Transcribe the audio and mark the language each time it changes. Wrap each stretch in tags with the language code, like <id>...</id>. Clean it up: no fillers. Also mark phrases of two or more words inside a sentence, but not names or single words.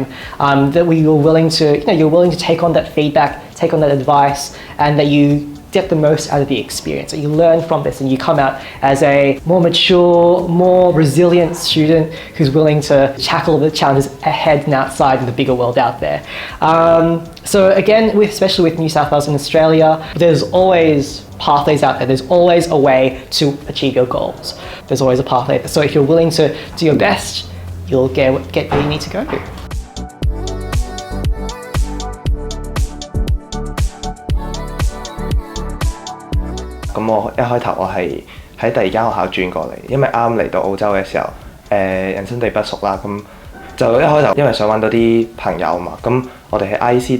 <en>That you're willing to take on that feedback, take on that advice, and that you get the most out of the experience, that you learn from this and you come out as a more mature, more resilient student who's willing to tackle the challenges ahead and outside in the bigger world out there. So again, especially with New South Wales and Australia, there's always pathways out there. There's always a way to achieve your goals. There's always a pathway. So if you're willing to do your best, you'll get where you need to go.</en> <yue>咁我一開頭我係喺第二間學校轉過嚟，因為啱嚟到澳洲嘅時候，人生地不熟啦，咁就一開頭因為想揾到啲朋友嘛，咁我哋喺 IC 讀</yue>